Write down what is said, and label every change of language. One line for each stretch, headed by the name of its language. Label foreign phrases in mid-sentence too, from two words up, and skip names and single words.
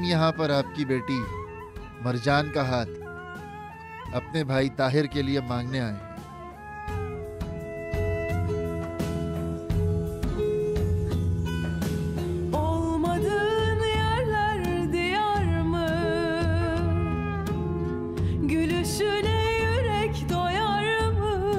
Hindi: यहाँ पर आपकी बेटी मरजान का हाथ अपने भाई ताहिर के लिए मांगने आए हैं।
Turkish: Olmadığın yerler diyar mı? Gülüşüne yürek doyar mı?